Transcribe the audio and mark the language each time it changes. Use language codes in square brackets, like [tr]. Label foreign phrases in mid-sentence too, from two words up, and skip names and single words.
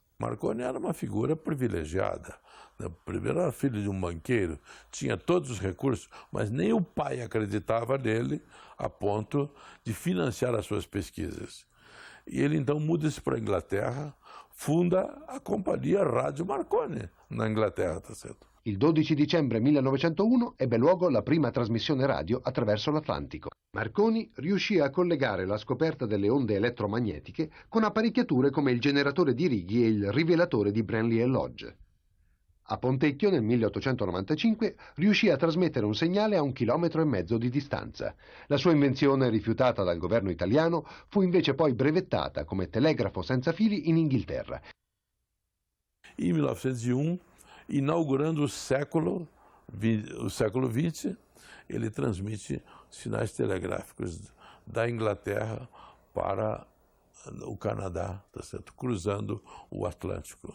[pt] Marconi era uma figura privilegiada. Primeiro era filho de um banqueiro, tinha todos os recursos, mas nem o pai acreditava nele a ponto de financiar as suas pesquisas. E ele então muda-se para a Inglaterra, funda a Companhia Rádio Marconi na Inglaterra, tá certo? [it] Il 12 dicembre 1901 ebbe luogo la prima trasmissione radio attraverso l'Atlantico. Marconi riuscì a collegare la scoperta delle onde elettromagnetiche con apparecchiature come il generatore di righi e il rivelatore di Branly e Lodge. A Pontecchio nel 1895 riuscì a trasmettere un segnale a 1,5 chilometri di distanza. La sua invenzione, rifiutata dal governo italiano, fu invece poi brevettata come telegrafo senza fili in Inghilterra. [pt] Em 1901, inaugurando o século XX, ele transmite sinais telegráficos da Inglaterra para o Canadá, tá certo? Cruzando o Atlântico.